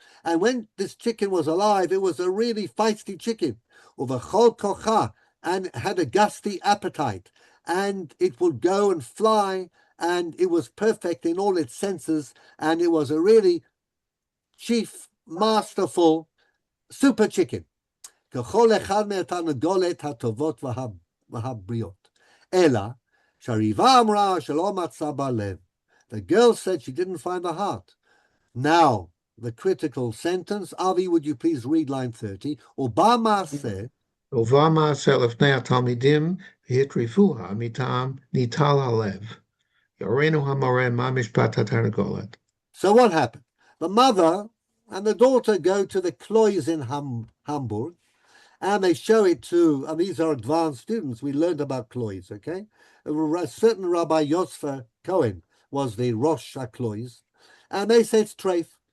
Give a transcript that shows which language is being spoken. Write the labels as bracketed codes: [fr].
[en] And when this chicken was alive, it was a really feisty chicken, [he] uvachol kocha, [en] and had a gusty appetite, and it would go and fly, and it was perfect in all its senses, and it was a really chief, masterful, super chicken. [he] ככל אחד מהתרנגולת הטובות והבריאות. אלא שהריבה אמרה שלא מצא בלב. [en] The girl said she didn't find the heart. Now, the critical sentence, Avi, would you please read line 30? [he] ובא מעשה. ובא מעשה לפני התלמידים והטריפוה מטעם ניטל הלב. יורנו המורה מה משפט התרנגולת. [en] So what happened? The mother and the daughter go to the Klois in Hamburg, and they show it to, and these are advanced students. We learned about Klois, okay? A certain Rabbi Yosfer Cohen was the Rosh HaKlois, and they say it's treif.